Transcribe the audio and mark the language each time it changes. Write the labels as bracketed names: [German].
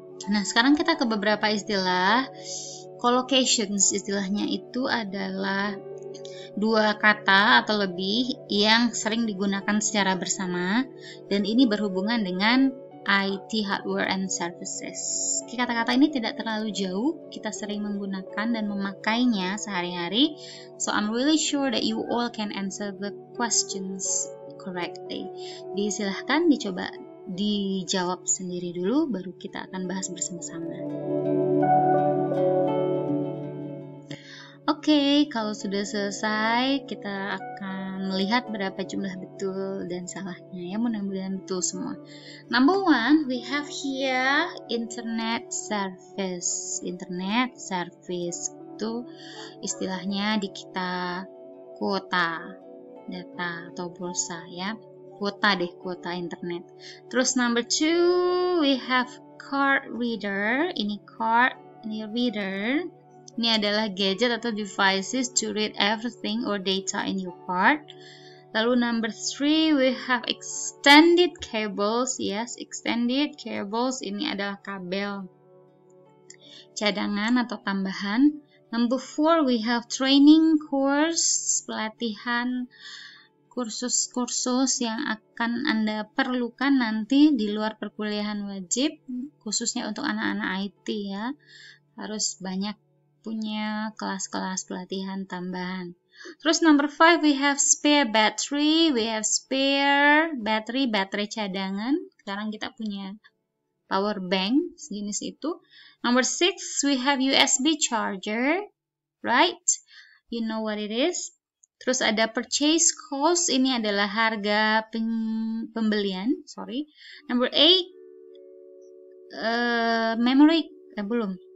[Indonesian] Nah, sekarang kita ke beberapa istilah. Collocations, istilahnya itu adalah dua kata atau lebih yang sering digunakan secara bersama, dan ini berhubungan dengan [English] IT hardware and services. [Indonesian] Kata-kata ini tidak terlalu jauh, kita sering menggunakan dan memakainya sehari-hari. [English] So I'm really sure that you all can answer the questions correctly. [Indonesian] Silahkan dicoba dijawab sendiri dulu, baru kita akan bahas bersama-sama. Oke, kalau sudah selesai, kita akan melihat berapa jumlah betul dan salahnya ya, mudah-mudahan betul semua. [English] Number one, we have here internet service. [Indonesian] Internet service itu istilahnya di kita kuota data atau pulsa ya. Kuota internet. Terus [English] number two, we have card reader. Ini card, ini reader. [Indonesian] Ini adalah [English] gadget atau devices to read everything or data in your card. [Indonesian] Lalu [English] number three, we have extended cables. Yes, extended cables. [Indonesian] Ini adalah kabel cadangan atau tambahan. [English] Number four, we have training course, [Indonesian] pelatihan, kursus-kursus yang akan Anda perlukan nanti di luar perkuliahan wajib, khususnya untuk anak-anak IT ya. Harus banyak punya kelas-kelas pelatihan tambahan. [English] Terus number 5, we have spare battery, we have spare battery, [Indonesian] baterai cadangan. Sekarang kita punya power bank sejenis itu. Number 6, we have USB charger, right? You know what it is. Terus ada purchase cost, ini adalah harga pembelian, Number 8, memory, belum.